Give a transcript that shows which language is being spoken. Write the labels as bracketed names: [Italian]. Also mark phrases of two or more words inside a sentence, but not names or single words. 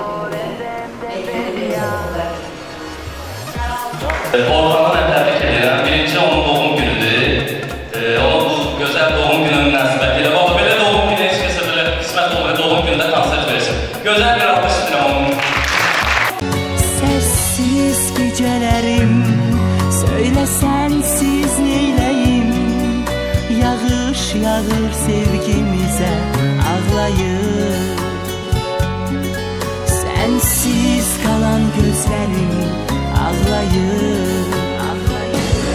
[Azerbaijani] Orxanı mən təbrik edirəm. Birinci onun doğum günüdür. Onun bu gözəl doğum günü münasibətilə, bax belə doğum günü heç kəsə belə qismət olmuyor, doğum günündə konsert versin. Gözəl bir alqış istəyirəm onun. [Turkish] Sessiz gecelerim söyle sensiz neyleyim. [Azerbaijani] Yağış yağır sevgimize ağlayır. [Turkish] Sensiz kalan gözlerim ağlayır, ağlayır.